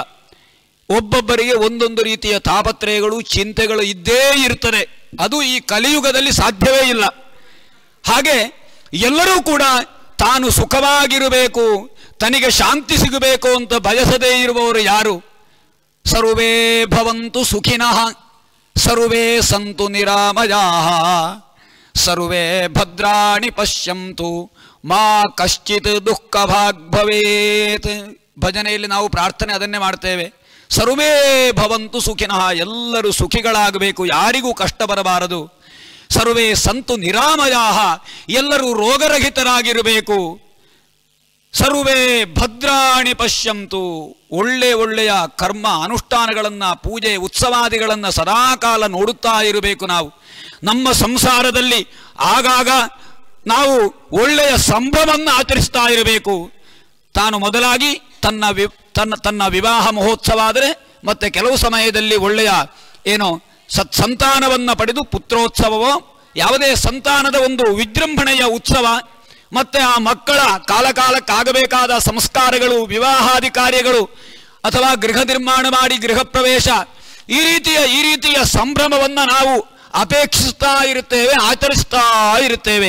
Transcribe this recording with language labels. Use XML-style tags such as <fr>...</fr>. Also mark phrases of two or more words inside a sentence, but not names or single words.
<kn>ಒಬ್ಬೊಬ್ಬರಿಗೆ ಒಂದೊಂದು ರೀತಿಯ ತಾಪತ್ರಯಗಳು ಚಿಂತೆಗಳು ಇದ್ದೇ ಇರ್ತದೆ. ಅದು ಈ ಕಲಿಯುಗದಲ್ಲಿ ಸಾಧ್ಯವೇ ಇಲ್ಲ. ಹಾಗೆ ಎಲ್ಲರೂ ಕೂಡ ತಾನು ಸುಖವಾಗಿರಬೇಕು, ತನಗೆ ಶಾಂತಿ ಸಿಗಬೇಕು ಅಂತ ಬಯಸದೇ ಇರುವವರು ಯಾರು?</kn> <sa>ಸರ್ವೇ ಭವಂತು ಸುಖಿನಃ ಸರ್ವೇ ಸಂತು ನಿರಾಮಯಾಃ ಸರ್ವೇ ಭದ್ರಾಣಿ ಪಶ್ಯಂತು ಮಾ ಕಶ್ಚಿತ್ ದುಃಖ ಭಾಗ್ ಭವೇತ್.</sa> <kn>ಭಜನೆಯಲ್ಲಿ ನಾವು ಪ್ರಾರ್ಥನೆ ಅದನ್ನೇ ಮಾಡ್ತೇವೆ.</kn> <sa>ಸರ್ವೇ ಭವಂತು ಸುಖಿನಃ,</sa> <kn>ಎಲ್ಲರೂ ಸುಖಿಗಳಾಗಬೇಕು, ಯಾರಿಗೂ ಕಷ್ಟ ಬರಬಾರದು.</kn> <sa>ಸರ್ವೇ ಸಂತು ನಿರಾಮಯಾಃ,</sa> <kn>ಎಲ್ಲರೂ ರೋಗರಹಿತರಾಗಿರಬೇಕು.</kn> <sa>ಸರ್ವೇ ಭದ್ರಾಣಿ ಪಶ್ಯಂತು,</sa> <kn>ಒಳ್ಳೆಯ ಕರ್ಮ ಅನುಷ್ಠಾನಗಳನ್ನು, ಪೂಜೆ ಉತ್ಸವಾದಿಗಳನ್ನು ಸದಾಕಾಲ ನೋಡುತ್ತಾ ಇರಬೇಕು. ನಾವು ನಮ್ಮ ಸಂಸಾರದಲ್ಲಿ ಆಗಾಗ ನಾವು ಒಳ್ಳೆಯ ಸಂಭ್ರಮವನ್ನು ಆಚರಿಸ್ತಾ ಇರಬೇಕು. ತಾನು ಮೊದಲಾಗಿ ತನ್ನ ವಿವಾಹ ಮಹೋತ್ಸವ ಆದರೆ, ಮತ್ತೆ ಕೆಲವು ಸಮಯದಲ್ಲಿ ಒಳ್ಳೆಯ ಸತ್ಸಂತಾನವನ್ನು ಪಡೆದು ಪುತ್ರೋತ್ಸವವೋ ಯಾವುದೇ ಸಂತಾನದ ಒಂದು ವಿಜೃಂಭಣೆಯ ಉತ್ಸವ, ಮತ್ತೆ ಆ ಮಕ್ಕಳ ಕಾಲಕಾಲಕ್ಕಾಗಬೇಕಾದ ಸಂಸ್ಕಾರಗಳು, ವಿವಾಹಾದಿ ಕಾರ್ಯಗಳು, ಅಥವಾ ಗೃಹ ನಿರ್ಮಾಣ ಮಾಡಿ ಗೃಹ ಪ್ರವೇಶ, ಈ ರೀತಿಯ ಸಂಭ್ರಮವನ್ನು ನಾವು ಅಪೇಕ್ಷಿಸ್ತಾ ಇರುತ್ತೇವೆ, ಆಚರಿಸ್ತಾ ಇರುತ್ತೇವೆ.</kn>